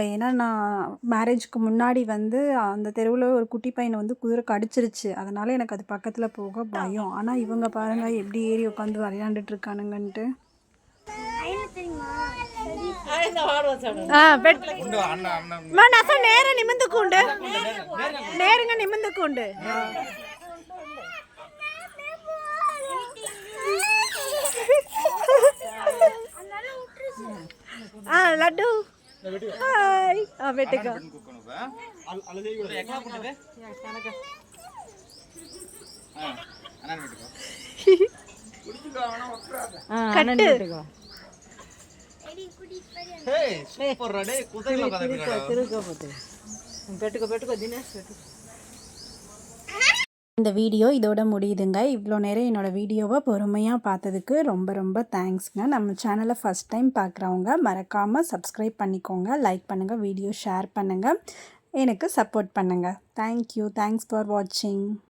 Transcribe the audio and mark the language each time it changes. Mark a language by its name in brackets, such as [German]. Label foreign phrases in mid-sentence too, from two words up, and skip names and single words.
[Tamil] ஏன்னா நான் மேரேஜுக்கு முன்னாடி வந்து அந்த தெருவில் ஒரு குட்டி பையனை வந்து குதிரை கடிச்சிருச்சு. அதனால் எனக்கு அது பக்கத்தில் போக பயம். ஆனால் இவங்க பாருங்கள் எப்படி ஏறி உட்காந்து விளையாண்டுட்டு இருக்கானுங்கன்ட்டு. நேர நிமிந்துக்குண்டு, நேருங்க நிமிந்துக்குண்டு. [Telugu] లడ్డు హాయ్ పెట్టుకో కట్టు పెట్టుకో దినేష్ పెట్టు. [Tamil] இந்த வீடியோ இதோட முடியுதுங்க. இவ்வளோ நேரம் என்னோடய வீடியோவை பொறுமையாக பார்த்ததுக்கு ரொம்ப ரொம்ப தேங்க்ஸ்ங்க. நம்ம சேனலை [English] first time [Tamil] பார்க்குறவங்க மறக்காமல் சப்ஸ்கிரைப் பண்ணிக்கோங்க, லைக் பண்ணுங்கள், [English] video share [Tamil] பண்ணுங்கள், எனக்கு சப்போர்ட் பண்ணுங்கள். [English] Thank you. Thanks for watching.